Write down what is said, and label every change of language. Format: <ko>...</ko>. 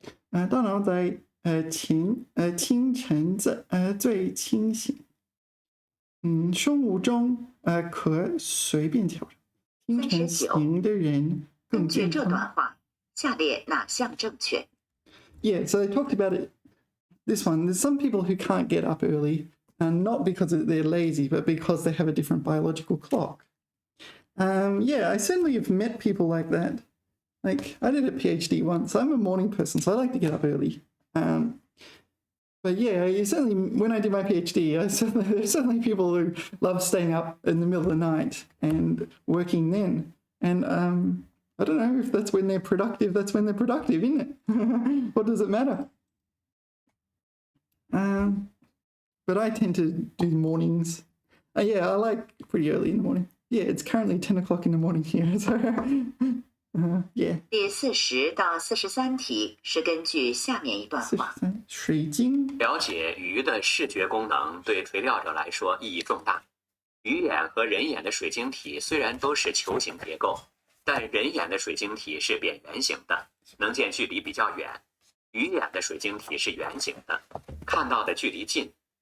<zh>大脑在清晨最清醒。生物钟可随便调整。清晨型的人更健康。根据这段话，下列哪项正确？</zh> <en>Yeah, so they talked about it. This one, there's some people who can't get up early, and not because they're lazy, but because they have a different biological clock. Yeah, I certainly have met people like that. Like, I did a PhD once. I'm a morning person, so I like to get up early. But yeah, certainly when I did my PhD, there's certainly people who love staying up in the middle of the night and working then. And I don't know if that's when they're productive. That's when they're productive, isn't it? What does it matter? But I tend to do mornings. Yeah, I like pretty early in the morning. Yeah, it's currently 10 o'clock in the morning here. So, yeah.</en> <zh>第40到43题是根据下面一段话。水晶。了解鱼的视觉功能对垂钓者来说意义重大。鱼眼和人眼的水晶体虽然都是球形结构，但人眼的水晶体是扁圆形的，能见距离比较远；鱼眼的水晶体是圆形的，看到的距离近。</zh>